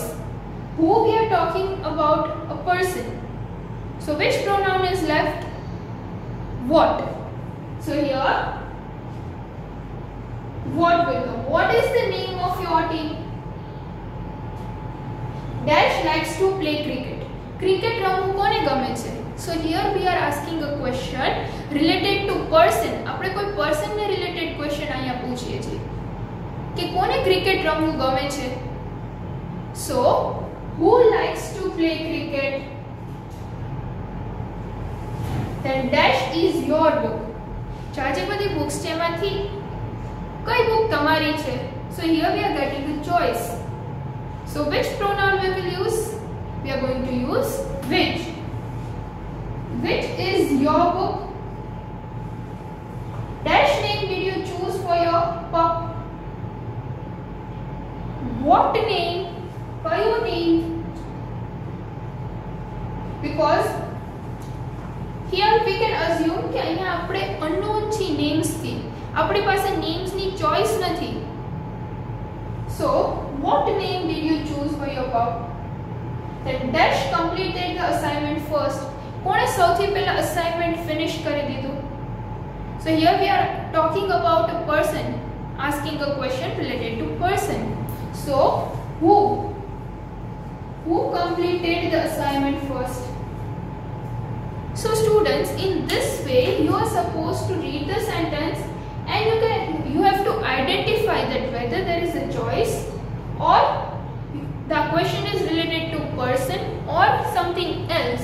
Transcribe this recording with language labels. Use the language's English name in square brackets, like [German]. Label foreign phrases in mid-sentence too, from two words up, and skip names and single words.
[English] Who, we are talking about a person. So which pronoun is left? What. So here what will come? What is the name of your team? Dash likes to play cricket. [Gujarati] Cricket રમવું કોને ગમે છે? [English] So here we are asking a question related to person. [Gujarati] આપણે કોઈ person ને [English] related question [Gujarati] અહીંયા પૂછીએ છીએ કે કોને cricket રમવું ગમે છે? [English] So who likes to play cricket? Then dash is your book. [Gujarati] ચાજે બધી books છે એમાંથી કઈ book તમારી છે? [English] So here we are getting the choice. So which pronoun we will use? We are going to use which. Which is your book? Dash name did you choose for your pup? What name? કયું name? Because here we can assume [Gujarati] કે અહીંયા આપણે unknown છે names થી. આપણી પાસે names ની choice નથી. [English] So what name did you choose for your pup? Then dash completed the assignment first. [Gujarati] કોણે સૌથી પહેલા [English] assignment finish [Gujarati] કરી દીધું? [English] So here we are talking about a person, asking a question related to person. So who completed the assignment first? So students, in this way you are supposed to read the sentence and you have to identify that whether there is a choice or the question is related to person or something else.